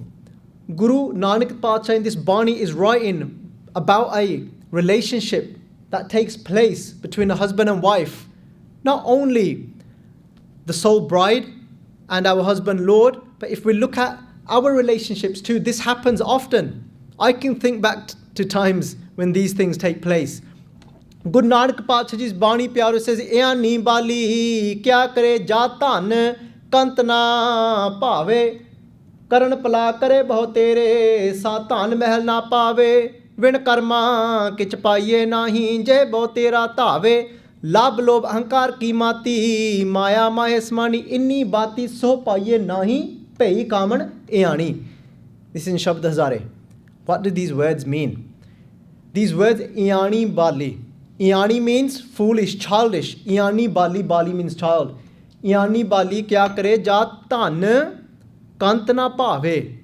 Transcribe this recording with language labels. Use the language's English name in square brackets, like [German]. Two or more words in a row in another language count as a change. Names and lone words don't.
[English] Guru Nanak Parkash in this Bani is writing about a relationship that takes place between a husband and wife. Not only the sole bride and our husband Lord, but if we look at our relationships too, this happens often. I can think back to times when these things take place. Guru Nanak Parkash Ji's Bani Pyaro says, [Punjabi] ਇਆਣੀ ਬਾਲੀ ਕਿਆ ਕਰੇ ਜਾ ਧਨ ਕੰਤ ਨ ਭਾਵੈ ਕਰਣ ਪਲਾਹ ਕਰੇ ਬਹੁਤੇਰੇ ਸਾ ਧਨ ਮਹਲੁ ਨ ਪਾਵੈ ਵਿਣੁ ਕਰਮਾ ਕਿਛੁ ਪਾਈਐ ਨਾਹੀ ਜੇ ਬਹੁਤੇਰਾ ਧਾਵੈ ਲਬ ਲੋਭ ਅਹੰਕਾਰ ਕੀ ਮਾਤੀ ਮਾਇਆ ਮਾਹਿ ਸਮਾਣੀ ਇਨੀ ਬਾਤੀ ਸੋ ਪਾਈਐ ਨਾਹੀ ਭਈ ਕਾਮਣਿ ਇਆਣੀ. [English] This is in Shabd Hazare. What do these words mean? These words [Punjabi] ਇਆਣੀ ਬਾਲੀ. [English] Iyani means foolish, childish. [Punjabi] ਇਆਣੀ ਬਾਲੀ, [English] bali means child. [Punjabi] ਇਆਣੀ ਬਾਲੀ ਕਿਆ ਕਰੇ ਜਾ ਧਨ ਕੰਤ ਨ ਭਾਵੈ.